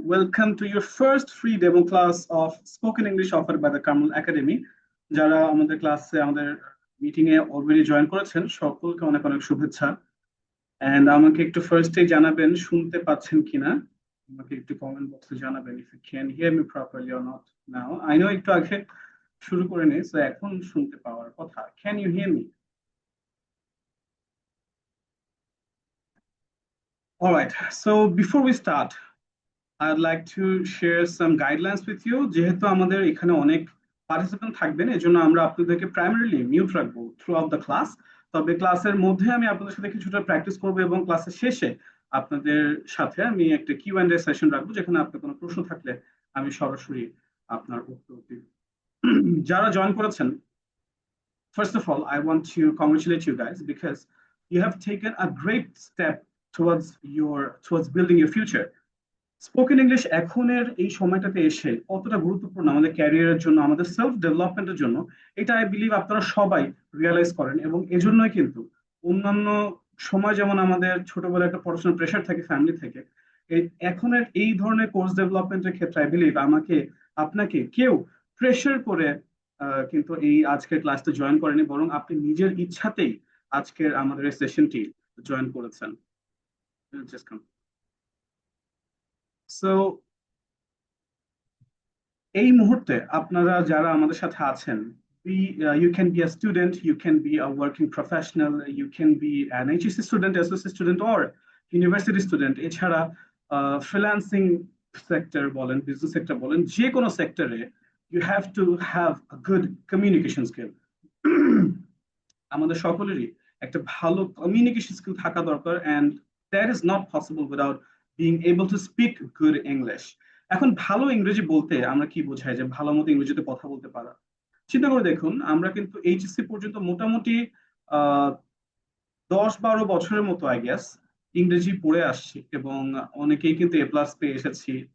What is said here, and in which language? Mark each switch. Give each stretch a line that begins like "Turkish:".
English: Welcome to your first free demo class of spoken English offered by the Carmel Academy.
Bangla: যারা আমাদের ক্লাসে আমাদের meeting এ already join করেছেন সকলকে অনেক অনেক শুভেচ্ছা। এন্ড আমাকে একটু ফার্স্টে জানাবেন শুনতে পাচ্ছেন কিনা। আমাকে একটু কমেন্ট বক্সে জানাবেন
English: if you can hear me properly or not now. I know
Bangla: একটু আগে শুরু করে নিই, so এখন শুনতে পাওয়ার কথা।
English: Can you hear me? All right. So before we start, I'd like to share some guidelines with you.
Bangla: যেহেতু আমাদের এখানে অনেক পার্টিসিপেন্ট থাকবেন এজন্য আমরা আপনাদেরকে প্রাইমারিলি মিউট রাখবো থ্রু আউট দ্য ক্লাস। তবে ক্লাসের মধ্যে আমি আপনাদের সাথে কিছুটা প্র্যাকটিস করব এবং ক্লাসের শেষে আপনাদের সাথে আমি একটা কিউ অ্যান্ড এ সেশন রাখবো, যেখানে আপনার কোনো প্রশ্ন থাকলে আমি সরাসরি আপনার উত্তর দিব। যারা জয়েন করেছেন,
English: first of all, I want to congratulate you guys because you have taken a great step towards building your future.
Bangla: Spoken English এখনের এই সময়টাতে এসে কতটা গুরুত্বপূর্ণ আমাদের ক্যারিয়ারের জন্য, আমাদের সেলফ ডেভেলপমেন্টের জন্য, এটা
English: I believe
Bangla: আপনারা সবাই রিয়েলাইজ করেন। এবং এজন্যই কিন্তু অন্যান্য সময় যেমন আমাদের ছোটবেলায় একটা পড়াশোনার প্রেশার থাকে ফ্যামিলি থেকে, এখনের এই ধরনের কোর্স ডেভেলপমেন্টের ক্ষেত্রে
English: I believe
Bangla: আপনাকে কেউ প্রেশার করে কিন্তু এই আজকের ক্লাসটা জয়েন করেনি, বরং আপনি নিজের ইচ্ছাতেই আজকের আমাদের এই সেশনটি জয়েন করেছেন।
English: Just come. So
Bangla: এই মুহূর্তে আপনারা যারা আমাদের সাথে আছেন,
English: you can be a student, you can be a working professional, you can be an HSC student, SSC student or university student।
Bangla: এছাড়া ফ্রিল্যান্সিং সেক্টর বলেন, বিজনেস সেক্টর বলেন, যে কোনো সেক্টরে
English: you have to have a good communication skill।
Bangla: আমাদের সকলেরই একটা ভালো কমিউনিকেশন স্কিল থাকা দরকার,
English: and that is not possible without being able to speak good English।
Bangla: এখন ভালো ইংরেজি বলতে আমরা কি বোঝাই, যে ভালো মতো ইংরেজিতে কথা বলতে পারা। চিন্তা করে দেখুন, আমরা কিন্তু এইচএসসি পর্যন্ত মোটামুটি আহ 10-12 বছরের মতো
English: I guess
Bangla: ইংরেজি পড়ে আসছি, এবং অনেকেই কিন্তু এ প্লাস পেয়ে এসেছি।